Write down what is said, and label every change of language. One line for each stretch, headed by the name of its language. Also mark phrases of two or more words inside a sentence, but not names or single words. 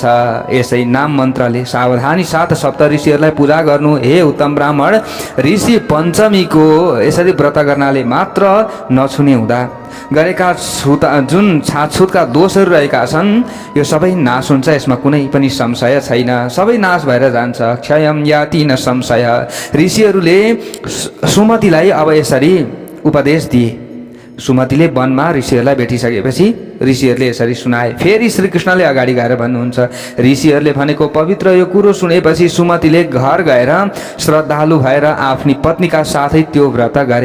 Nepali: यसै नाम मन्त्रले सावधानी साथ सप्त ऋषिहरूलाई पूजा गर्नु। हे उत्तम ब्राह्मण, ऋषि पञ्चमीको यसरी व्रत गर्नाले मात्र नछुने हुँदा गरेका जुन छातछुतका दोषहरू रहेका छन् यो सबै नाश हुन्छ। यसमा कुनै पनि संशय छैन, सबै नाश भएर जान्छ।
Sanskrit: क्षयम याति न संशय।
Nepali: ऋषिहरूले सुमतिलाई अब यसरी उपदेश दिए। सुमतिले वनमा ऋषिहरूलाई भेटिसकेपछि ऋषिहरूले यसरी सुनाए। फेरि श्रीकृष्णले अगाडि गएर भन्नुहुन्छ, ऋषिहरूले भनेको पवित्र यो कुरो सुनेपछि सुमतिले घर गएर श्रद्धालु भएर आफ्नी पत्नीका साथै त्यो व्रत गरे।